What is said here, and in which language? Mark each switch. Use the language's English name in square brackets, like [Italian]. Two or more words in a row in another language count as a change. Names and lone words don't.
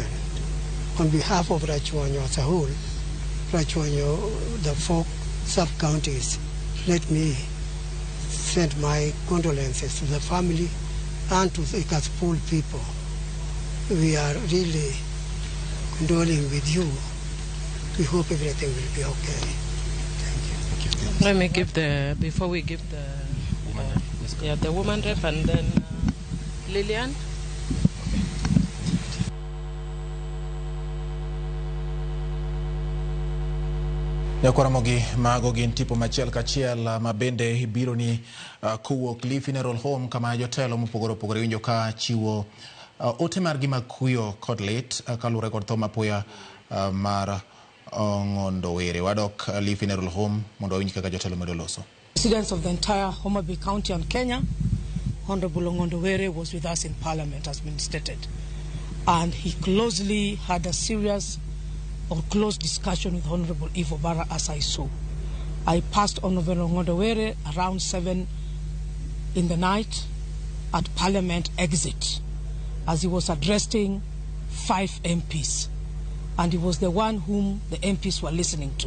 [English] On behalf of Rachuanyo as a whole, Rachuanyo, the 4 sub-counties, let me send my condolences to the family and to the Kasipul people. We are really condoling with you. We hope everything will be okay. Thank you. Let me give before we give the woman rep and then Lillian. [Luo (Kenya and Tanzania)] Ramogi mago gin tipo machiel kachiel mabende biro ni kuwuok Lee Funeral Home kama jotelo mopogore opogore winjo ka chiwo ote margi mag kuyo kod lit kalure kod tho mapoya mar Ong'ondo Were. Wadok Lee Funeral Home mondo winj kaka jotelo medo loso. [English] Residents of the entire Homa Bay County and Kenya, Honorable Ong'ondo Were was with us in Parliament, has been stated, and he closely had a serious or close discussion with Honorable Ivo Barra, as I saw. I passed Honorable Ong'ondo Were around 7 in the night at Parliament exit as he was addressing 5 MPs, and he was the one whom the MPs were listening to.